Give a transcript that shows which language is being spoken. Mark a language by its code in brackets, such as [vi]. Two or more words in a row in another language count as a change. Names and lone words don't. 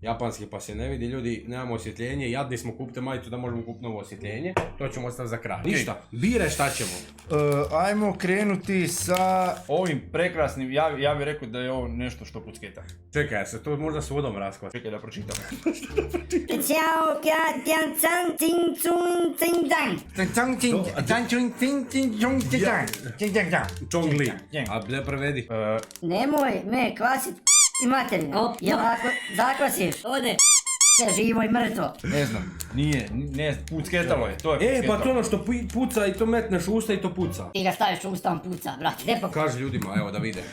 [bs] Japanski pa se ne vidi, ljudi, nemamo osvjetljenje, jadni smo, kupite majicu da možemo kupiti novo osvjetljenje. To ćemo ostaviti za kraj. Ništa, bire šta ćemo. Ajmo krenuti sa ovim prekrasnim, ja bih rekao da je ovo nešto što pucketa. Čekaj, se to možda s vodom raskvat. Čekaj da pročitam. Ćao, kja, tjan, can, cing, cun, cing, dang. Čongli. A ble prevedi. Nemoj me kvasit i materinu. Jel ako zakvasiš, ode se živo i mrtvo. Ne znam, nije, pucketalo je, to je pucketalo. Pa to ono što puca i to metneš u usta i to puca. Ti ga staviš u usta, on puca, brate. Gdje Kaži ljudima, evo da vide.